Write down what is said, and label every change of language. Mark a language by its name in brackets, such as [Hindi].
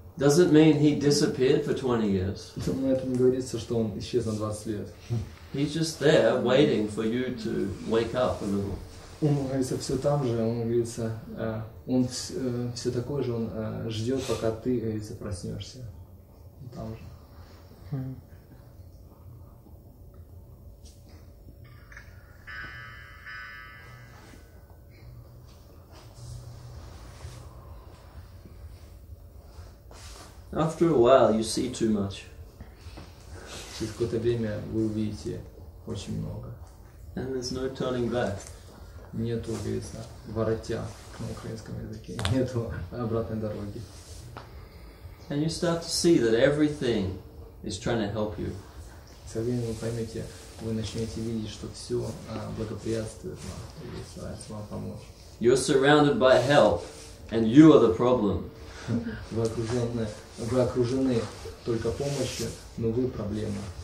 [English] Does it mean he disappeared for 20 years? [Russian] Но это не говорится, что он исчез на 20 лет. [English] He's just there waiting for you to wake up a little. [Russian] Он, говорится, все там же, он, говорится, он все такой же, он ждет, пока ты, говорится, проснешься. Там же. [English] After a while, you see too much. [Russian] Через какое-то время вы увидите очень много. [English] And there's no turning back. [Russian] Нету, говорится, воротя на украинском языке. Нету обратной дороги. [English] And you start to see that everything is trying to help you. [Russian] Со временем вы поймете, вы начнете видеть, что все благоприятствует вам и старается вам помочь. [English] You're surrounded by help, and you are the problem. [Russian] Вы окружены только помощью, но вы проблема.